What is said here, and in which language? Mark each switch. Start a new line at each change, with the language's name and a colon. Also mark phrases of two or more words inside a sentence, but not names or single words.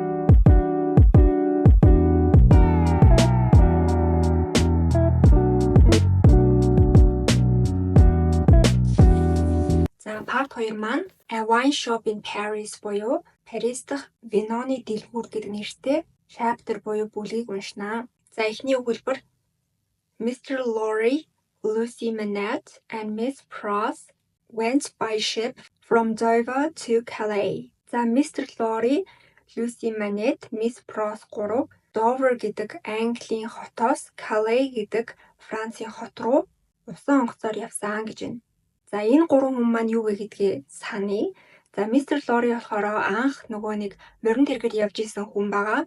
Mongolian: За part 2 маань A Wine Shop in Paris буюу Парис дахь виноны дэлгүүр гэдэг нэртэй chapter буюу бүлгийг уншнаа. За эхний өгүүлбэр Mr. Lorry, Lucy Manette,
English: and Miss Pross went by ship from Dover to Calais.
Mongolian: За Mr. Lorry, Lucy Manette, Miss Pross 3 Dover гэдэг Английн хотоос Calais гэдэг Францын хот руу усан онгоцоор явсан гэж байна. За энэ гурван хүн маань юу вэ гэдгийг саний. За Mr. Lorry болохоор анх нөгөө нэг морин тэргээр явж исэн хүн байгаа.